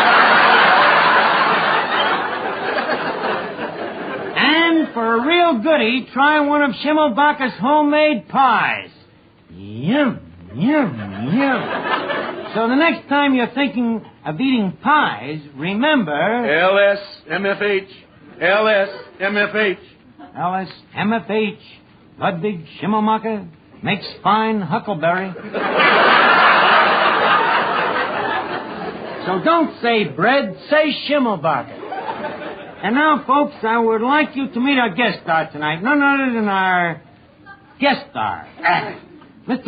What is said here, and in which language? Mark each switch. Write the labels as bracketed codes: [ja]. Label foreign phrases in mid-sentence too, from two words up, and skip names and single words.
[en] And for a real goodie, try one of Schimmelbacher's homemade pies. Yum, yum, yum. So the next time you're thinking of eating pies, remember... LSMFH. LSMFH. LSMFH. Ludwig Schimmelbacher makes fine huckleberry. So don't say bread, say Schimmelbacher. And now, folks, I would like you to meet our guest star tonight. None other than our guest star, Mr.